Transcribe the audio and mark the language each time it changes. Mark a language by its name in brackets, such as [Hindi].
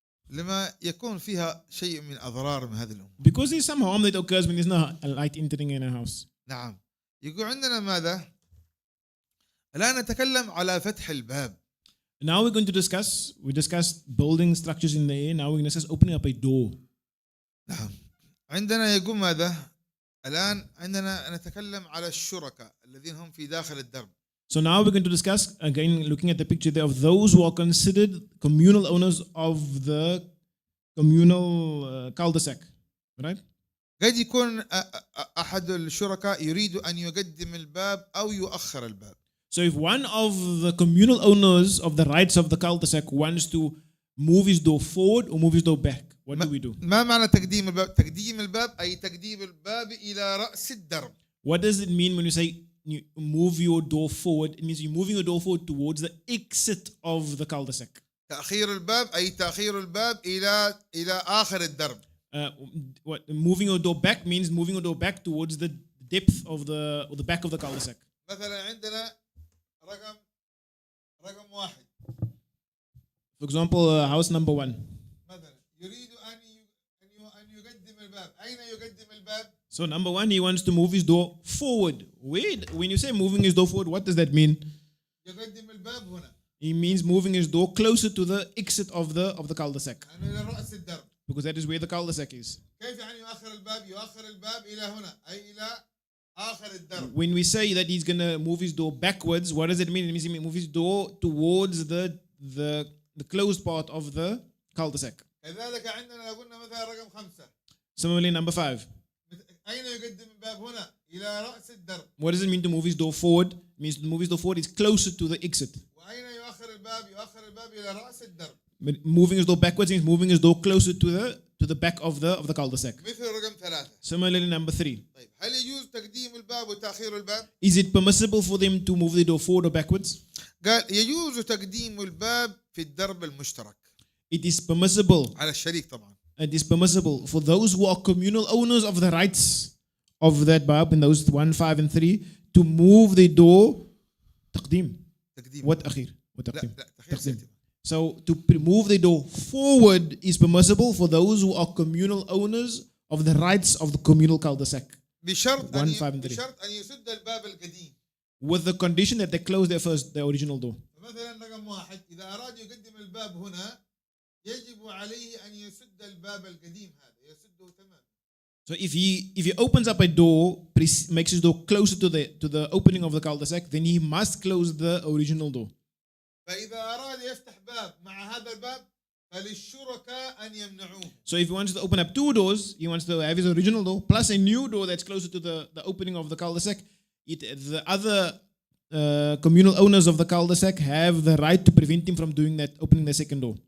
[Arabic] لما يكون فيها شيء من أضرار من هذه الأمور. [English] Because there's some harm that occurs when there's no light entering in a house. [Arabic] نعم. يقول عندنا ماذا؟ الآن نتكلم على فتح الباب. [English] Now we're going to we discussed building structures in the air. Now we're going to discuss opening up a door. [Arabic] نعم. عندنا يقول ماذا؟ الآن عندنا نتكلم على الشركاء الذين هم في داخل الدرب. [English] So now we're going to discuss, again, looking at the picture there, of those who are considered communal owners of the communal cul-de-sac. Right? [Arabic] قد يكون أحد الشركاء يريد أن يقدم الباب أو يؤخر الباب. [English] So if one of the communal owners of the rights of the cul-de-sac wants to move his door forward or move his door back, what do we do? [Arabic] ما معنى تقديم الباب؟ تقديم الباب أي تقديم الباب إلى رأس الدرب. [English] What does it mean when you say you move your door forward? It means you're moving your door forward towards the exit of the cul-de-sac. [Arabic] تأخير الباب أي تأخير الباب إلى آخر الدرب. [English] Moving your door back means moving your door back towards the depth of the back of the cul-de-sac. [Arabic] مثلا عندنا رقم واحد. [English] For example, house number 1. [Arabic] مثلا يريد أن يقدم الباب. أين يقدم الباب؟ [English] So number 1, he wants to move his door forward. When you say moving his door forward, what does that mean? [Arabic] يقدم الباب هنا. [English] He means moving his door closer to the exit of the cul-de-sac. [Arabic] إلى رأس الدرب. [English] Because that is where the cul-de-sac is. [Arabic] كيف يعني يؤخر الباب؟ يؤخر الباب إلى هنا أي إلى آخر الدرب. [English] When we say that he's going to move his door backwards, what does it mean? It means he move his door towards the closed part of the cul-de-sac. [Arabic] كذلك عندنا قلنا مثلا رقم 5. [English] Similarly, number 5. [Arabic] أين يقدم الباب هنا؟ إلى رأس الدرب. [English] What does it mean to move his door forward? It means to move his door forward is closer to the exit. [Arabic] وأين يؤخر الباب؟ يؤخر الباب إلى رأس الدرب. [English] Moving his door backwards means moving his door closer to the back of the cul-de-sac. [Arabic] مثل رقم 3. [English] Similarly, number 3. [Arabic] طيب هل يجوز تقديم الباب وتأخير الباب؟ [English] Is it permissible for them to move the door forward or backwards? [Arabic] قال يجوز تقديم الباب في الدرب المشترك. [English] It is permissible. [Arabic] على الشريك طبعا. [English] It is permissible for those who are communal owners of the rights of that bab in those 1, 5 and 3 to move the door تقديم. What أخير? What تقديم? [Arabic] تقديم. [English] So to move the door forward is permissible for those who are communal owners of the rights of the communal cul-de-sac. [Arabic] بشرط [English] 1, 5 and 3. [Arabic] بشرط أن يسد الباب القديم. [English] With the condition that they close the original door. [Arabic] مثلا رقم 1 إذا أراد يقدم الباب هنا يجب عليه أن يسد الباب القديم هذا يسده تماما. [English] So if he opens up a door, makes his door closer to the opening of the cul-de-sac, then he must close the original door. [Arabic] فإذا أراد يفتح باب مع هذا الباب فللشركاء أن يمنعوه. [English] So if he wants to open up 2 doors, he wants to have his original door plus a new door that's closer to the opening of the cul-de-sac. The other communal owners of the cul-de-sac have the right to prevent him from doing that, opening the second door.